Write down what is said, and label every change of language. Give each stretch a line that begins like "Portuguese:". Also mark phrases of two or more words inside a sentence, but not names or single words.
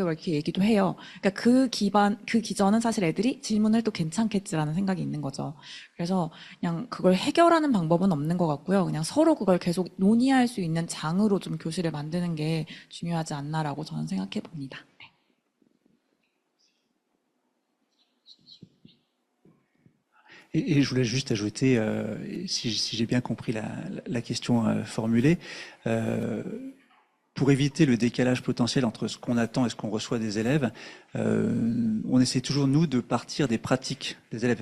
Korean: 이렇게 얘기도 해요. 그러니까 그 기전은 사실 애들이 질문을 해도 괜찮겠지라는 생각이 있는 거죠. 그래서 그냥 그걸 해결하는 방법은 없는 것 같고요. 그냥 서로 그걸 계속 논의할 수 있는 장으로 좀 교실을 만드는 게 중요하지 않나라고 저는 생각해 봅니다.
French: Et je voulais juste ajouter, si j'ai bien compris la question formulée, pour éviter le décalage potentiel entre ce qu'on attend et ce qu'on reçoit des élèves, on essaie toujours, nous, de partir des pratiques des élèves.